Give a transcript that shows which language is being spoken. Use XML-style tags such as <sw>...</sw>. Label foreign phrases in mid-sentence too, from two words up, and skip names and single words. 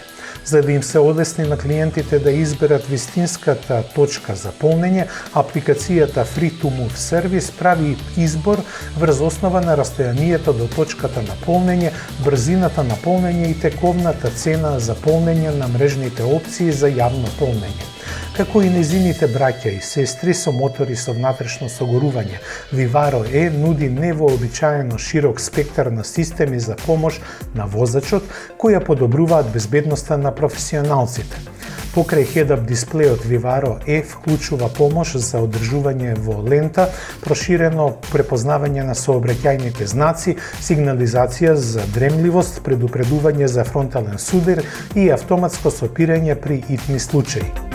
<mk>За да им се олесни на клиентите да изберат вистинската точка за полнење, апликацијата Free to Move сервис прави избор врз основа на растојанието до точката на полнење, брзината на полнење и тековната цена за полнење на мрежните опции за јавно полнење. како и незините браќа и сестри со мотори со внатрешно согорување. Vivaro E нуди невообичаено широк спектар на системи за помош на возачот, кои ја подобруваат безбедноста на професионалците. Покрај head-up дисплејот Vivaro E вклучува помош за одржување во лента, проширено препознавање на сообраќајните знаци, сигнализација за дремливост, предупредување за фронтален судир и автоматско сопирање при итни случаи.</mk>